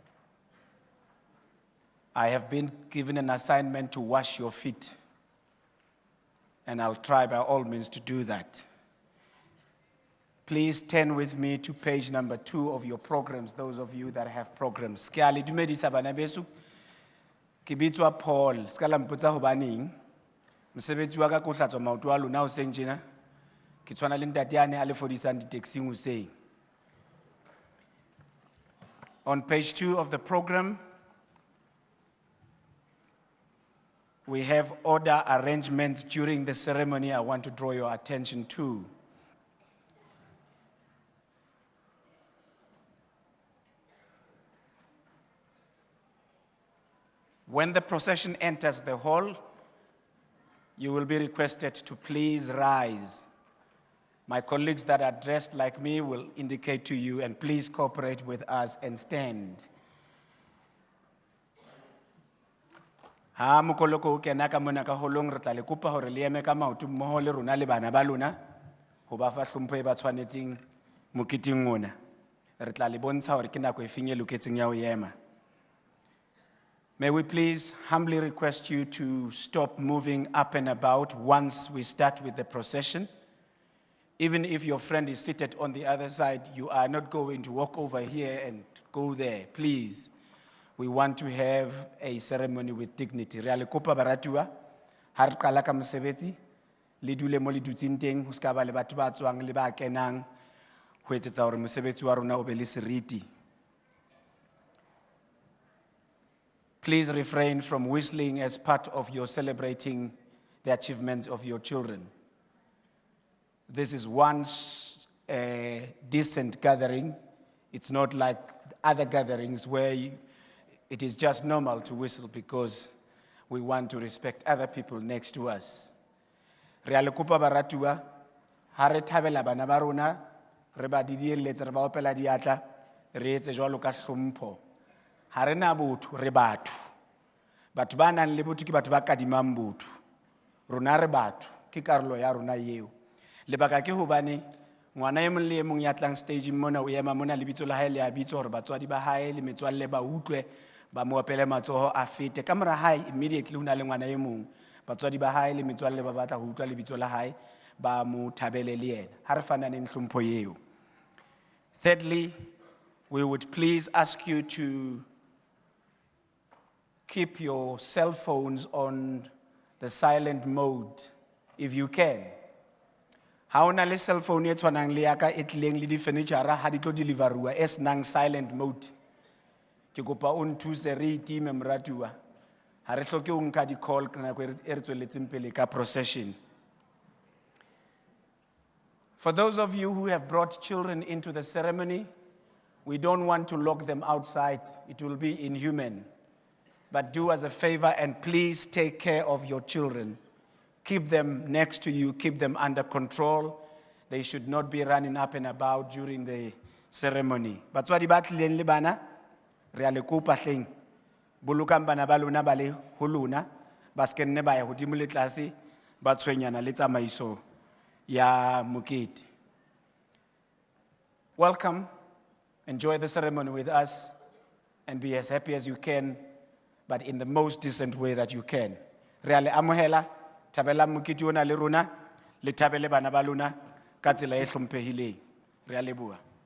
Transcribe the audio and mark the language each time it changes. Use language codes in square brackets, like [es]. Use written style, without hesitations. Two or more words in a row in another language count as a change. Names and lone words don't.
[en] I have been given an assignment to wash your feet, and I'll try by all means to do that. Please turn with me to page number 2 of your programs, those of you that have programs. [st] Ke a le dumedisa bana beso. Ke bitswa Paul, ska la mpotsa hobaneng. Mosebetsi wa ka ke ho hlatswa maoto a lona hoseng tjena. Ke tshwana le ntate yane a le fodisang di-taxing hoseng. [en] On page 2 of the program, we have order arrangements during the ceremony I want to draw your attention to. When the procession enters the hall, you will be requested to please rise. My colleagues that are dressed like me will indicate to you, and please cooperate with us and stand. [st] Ha mokoloko o kena ka mona ka holong re tla le kopa hore le eme ka maoto mmoho le rona le bana ba lona ho ba fa hlompho e ba tshwanetseng moketing ona. Re tla le bontsha hore ke nako e feng e loketseng ya ho ema. [en] May we please humbly request you to stop moving up and about once we start with the procession. Even if your friend is seated on the other side, you are not going to walk over here and go there. Please, we want to have a ceremony with dignity. [st] Re a le kopa baratuwa, ha re qala ka mosebetsi, le dule mo le dutseng teng, ho ska ba le batho ba tswang le ba kenang, ho etsetsa hore mosebetsi wa rona o be le seriti. [en] Please refrain from whistling as part of your celebrating the achievements of your children. This is once a decent gathering. It's not like other gatherings where it is just normal to whistle because we want to respect other people next to us. [st] Re a le kopa baratuwa, ha re thabela bana ba rona, re ba didielletse, re ba opela diatla, re etse jwalo ka hlompho. Ha re na botho, re batho. Batho ba nang le botho ke batho ba kadimang botho. Rona re batho, ke karolo ya rona eo. Lebaka ke hobane ngwana e mong le e mong ya tlang stage mona o ema mona lebitso la hae le a bitswa hore batswadi ba hae le metswalle ba utlwe ba mo opele matsoho a fete. Ka mora hae immediately ho na le ngwana e mong batswadi ba hae le metswalle ba batla ho utlwa lebitso la hae ba mo thabele le yena. Ha re fananeng hlompho eo. [en] Thirdly, we would please ask you to keep your cell phones on the silent mode if you can. [st] Ha ona le [en] cell phone [st] e tshwanang le ya ka e tlileng le di furniture ha di tlo deliverwa e senang [en] silent mode. [st] Ke kopa o nthuse re itime moratuwa. Ha re hloke o nka di call ka nako e re tsweletseng pele ka procession. [en] For those of you who have brought children into the ceremony, we don't want to lock them outside. It will be inhuman. But do us a favor and please take care of your children. Keep them next to you, keep them under control. They should not be running up and about during the ceremony. [st] Batswadi ba tlileng le bana, re a le kopa hleng. Bolokang bana ba lona ba le ho lona, ba se kenne ba ya hodimo le tlase, ba tshwenyana le tsamaiso ya mokete. [en] Welcome, enjoy the ceremony with us, and be as happy as you can, but in the most decent way that you can. [st] Re a le amohela, thabela mokete ona le rona, le thabele bana ba lona ka tsela e hlomphehileng. Re a leboha.